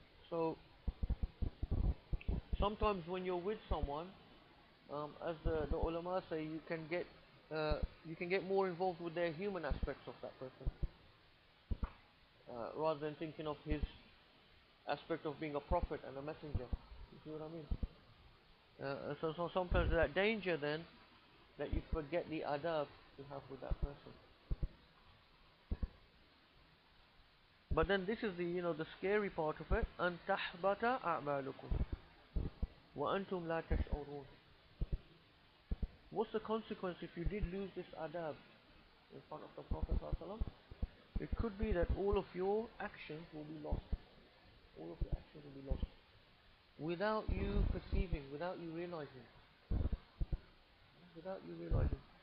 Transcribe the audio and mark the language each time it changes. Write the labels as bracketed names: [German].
[English] So sometimes when you're with someone, as the ulama say, you can get more involved with their human aspects of that person, rather than thinking of his aspect of being a prophet and a messenger. You see what I mean? So sometimes that danger then that you forget the adab you have with that person. But then this is the scary part of it. [Arabic] أن تحبط أعمالكم وأنتم لا تشعرون. [English] What's the consequence if you did lose this adab in front of the Prophet ﷺ? It could be that all of your actions will be lost. All of your actions will be lost without you perceiving, without you realizing. Without you realizing.